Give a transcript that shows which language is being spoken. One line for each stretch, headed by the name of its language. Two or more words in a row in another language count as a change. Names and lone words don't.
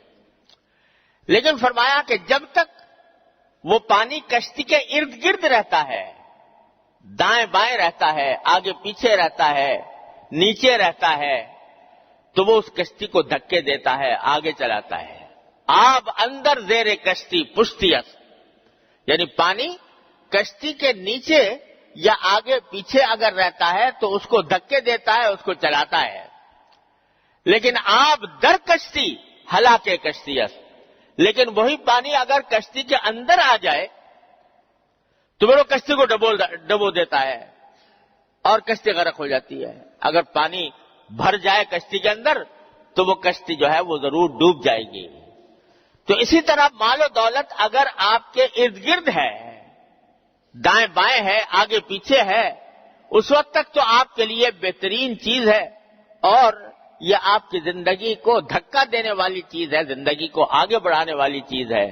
Urdu: لیکن فرمایا کہ جب تک وہ پانی کشتی کے ارد گرد رہتا ہے، دائیں بائیں رہتا ہے، آگے پیچھے رہتا ہے، نیچے رہتا ہے، تو وہ اس کشتی کو دھکے دیتا ہے، آگے چلاتا ہے.
Persian: آب اندر زیر کشتی پشتی است،
Urdu: یعنی پانی کشتی کے نیچے یا آگے پیچھے اگر رہتا ہے تو اس کو دھکے دیتا ہے، اس کو چلاتا ہے.
Persian: لیکن آب در کشتی ہلاکے کشتی است،
Urdu: لیکن وہی پانی اگر کشتی کے اندر آ جائے تو وہ کشتی کو ڈبو دیتا ہے اور کشتی غرق ہو جاتی ہے. اگر پانی بھر جائے کشتی کے اندر تو وہ کشتی جو ہے وہ ضرور ڈوب جائے گی. تو اسی طرح مال و دولت اگر آپ کے ارد گرد ہے، دائیں بائیں ہے، آگے پیچھے ہے، اس وقت تک تو آپ کے لیے بہترین چیز ہے اور یہ آپ کی زندگی کو دھکا دینے والی چیز ہے، زندگی کو آگے بڑھانے والی چیز ہے.